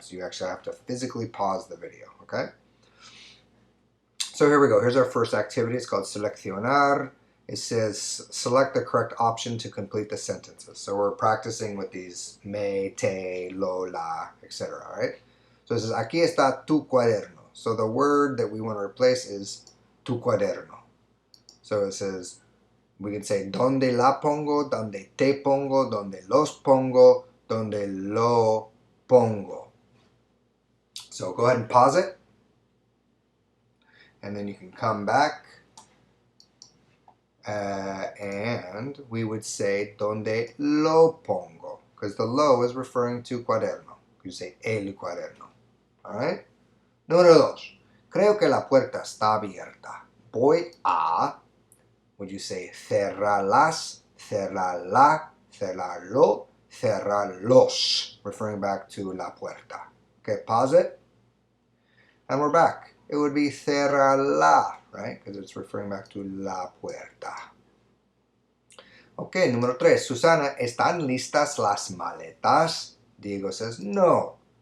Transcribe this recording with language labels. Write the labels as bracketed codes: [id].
[en] So you actually have to physically pause the video, okay? So here we go. Here's our first activity. It's called seleccionar. It says select the correct option to complete the sentences. So we're practicing with these me, te, lo, la, etc. Right? So it says [es] aquí está tu cuaderno. [en] So the word that we want to replace is tu cuaderno. So it says, we can say [es] donde la pongo, donde te pongo, donde los pongo, donde lo pongo. [en] So go ahead and pause it. And then you can come back. And we would say [es] donde lo pongo, [en] because the lo is referring to cuaderno. You say el cuaderno. Alright? [es] Número dos. Creo que la puerta está abierta. Voy a, [en] would you say cerrarlas, cerrarla, cerrarlo, cerrarlos, referring back to la puerta. Okay, pause it. And we're back. It would be cerrarla, right? Because it's referring back to la puerta. Okay, [es] número tres. Susana, ¿están listas las maletas? [en] Diego says, [es] no.